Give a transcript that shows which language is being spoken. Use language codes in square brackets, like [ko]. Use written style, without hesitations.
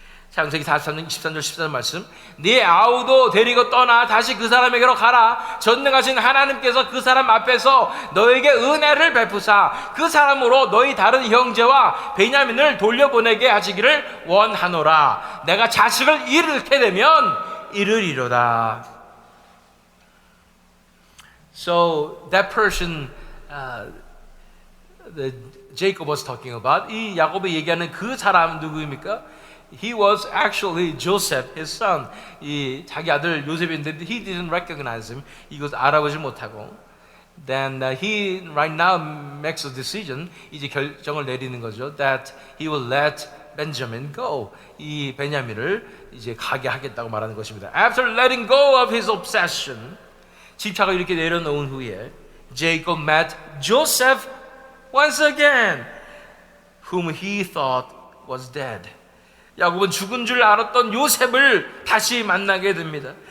[ko] 창세기 43장 23절 14절 말씀 네 아우도 데리고 떠나 다시 그 사람에게로 가라 전능하신 하나님께서 그 사람 앞에서 너에게 은혜를 베푸사 그 사람으로 너희 다른 형제와 베냐민을 돌려보내게 하시기를 원하노라 내가 자식을 잃게 되면 이르리로다. [en] So that person that Jacob was talking about [ko] 이 야곱이 얘기하는 그 사람 누구입니까? [en] He was actually Joseph, his son. [ko] 이 자기 아들 요셉인데 [en] he didn't recognize him. [ko] 이것 알아보지 못하고. [en] Then he right now makes a decision. [ko] 이제 결정을 내리는 거죠. [en] That he will let Benjamin go. [ko] 이 베냐민을 이제 가게 하겠다고 말하는 것입니다. [en] After letting go of his obsession, [ko] 집착을 이렇게 내려놓은 후에 [en] Jacob met Joseph once again, whom he thought was dead. [ko] 야곱은 죽은 줄 알았던 요셉을 다시 만나게 됩니다.